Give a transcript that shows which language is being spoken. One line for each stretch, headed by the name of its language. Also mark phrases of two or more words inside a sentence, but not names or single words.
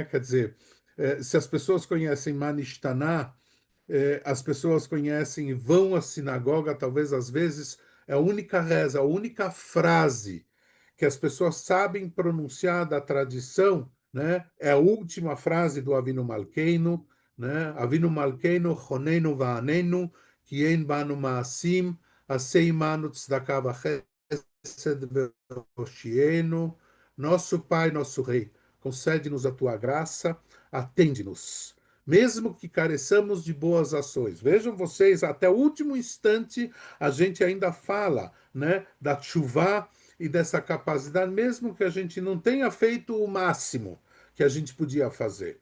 Portuguese: Quer dizer, se as pessoas conhecem Manishtaná, as pessoas conhecem e vão à sinagoga, talvez às vezes é a única reza, a única frase que as pessoas sabem pronunciar da tradição, né? É a última frase do Avinu Malkeinu, né?
Hebrew: אבינו מלכנו חננו ועננו כי אין בנו מעשים עשה עמנו צדקה וחסד והושיענו.
Portuguese: Nosso Pai, nosso Rei, concede-nos a tua graça, atende-nos mesmo que careçamos de boas ações. Vejam vocês, até o último instante a gente ainda fala, né, da chuva e dessa capacidade, mesmo que a gente não tenha feito o máximo que a gente podia fazer.